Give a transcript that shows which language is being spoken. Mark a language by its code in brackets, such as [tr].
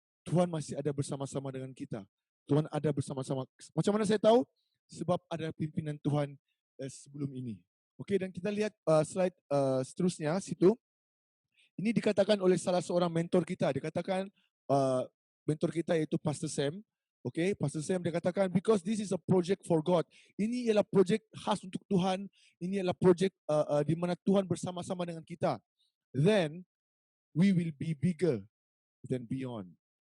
[ms] Tuhan masih ada bersama-sama dengan kita. Tuhan ada bersama-sama. Macam mana saya tahu? Sebab ada pimpinan Tuhan sebelum ini. Dan kita lihat slide seterusnya situ. Ini dikatakan oleh salah seorang mentor kita. Dikatakan mentor kita iaitu Pastor Sam. [en] Okay, Pastor Sam [ms] dia katakan, [en] because this is a project for God. [ms] Ini ialah projek khas untuk Tuhan. Ini ialah projek di mana Tuhan bersama-sama dengan kita. [en] Then we will be bigger than beyond.